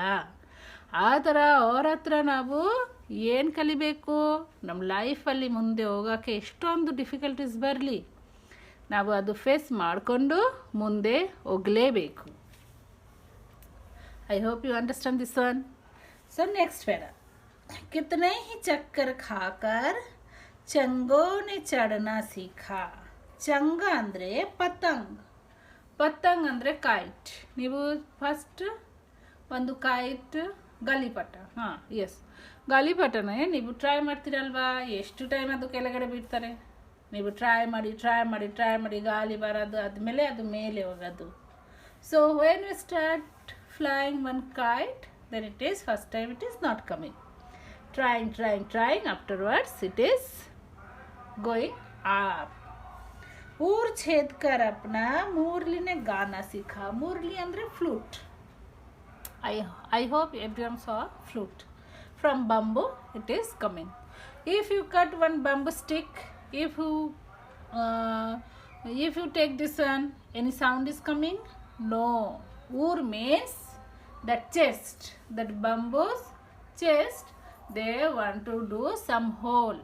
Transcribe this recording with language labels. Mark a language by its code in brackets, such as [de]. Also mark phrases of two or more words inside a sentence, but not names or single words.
[kn] ಆ ಥರ ಅವ್ರ ಹತ್ರ ನಾವು ಏನು ಕಲಿಬೇಕು, ನಮ್ಮ ಲೈಫಲ್ಲಿ ಮುಂದೆ ಹೋಗೋಕ್ಕೆ ಎಷ್ಟೊಂದು ಡಿಫಿಕಲ್ಟೀಸ್ ಬರಲಿ, ನಾವು ಅದು ಫೇಸ್ ಮಾಡಿಕೊಂಡು ಮುಂದೆ ಹೋಗಲೇಬೇಕು. [en] I hope you understand this one. So next [hi] पैरा, कितने ही चक्कर खाकर चंगों ने चढ़ना सीखा. [kn] ಚಂಗ ಅಂದರೆ ಪತಂಗ್ ಅಂದರೆ ಕೈಟ್. ನೀವು ಫಸ್ಟ್ ಒಂದು ಕೈಟ್ ಗಾಲಿಪಟ, ಎಸ್ ಗಾಲಿಪಟನೇ ನೀವು ಟ್ರೈ ಮಾಡ್ತೀರಲ್ವಾ, ಎಷ್ಟು ಟೈಮ್ ಅದು ಕೆಳಗಡೆ ಬಿಡ್ತಾರೆ. ನೀವು ಟ್ರೈ ಮಾಡಿ ಗಾಳಿ ಬರೋದು, ಆದಮೇಲೆ ಅದು ಮೇಲೆ ಹೋಗೋದು. [en] So when you start flying one kite, then it is first time it is not coming. Trying, afterwards it is going up. [hi] ऊर छेद कर अपना मुरली ने गाना सीखा. [kn] मुरली andre flute. [en] I hope everyone saw flute. From bamboo it is coming. If you cut one bamboo stick, if you take this one, any sound is coming? No. Ur means that chest, that bamboo's chest, they want to do some hole.